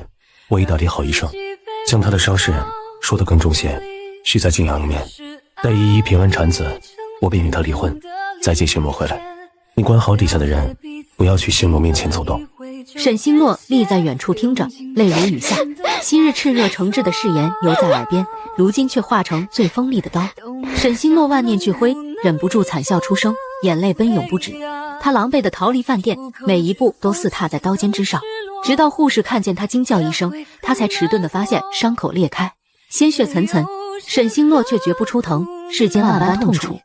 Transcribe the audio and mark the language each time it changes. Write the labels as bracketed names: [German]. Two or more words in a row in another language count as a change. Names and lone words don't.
[Chinese] 我已打點好醫生，將她的傷勢說得更重些，需再靜養1年。待依依平安產子，我便與她離婚，再接星洛回來。你管好底下的人，不要去星洛面前走動。沈星洛立在遠處聽着，淚如雨下。昔日熾熱誠摯的誓言猶在耳邊，如今卻化成最鋒利的刀。沈星洛萬念俱灰， 忍不住惨笑出声，眼泪奔涌不止。他狼狈地逃离饭店，每一步都似踏在刀尖之上。直到护士看见他惊叫一声，他才迟钝地发现伤口裂开，鲜血涔涔。沈星洛却绝不出疼，世间万般痛楚。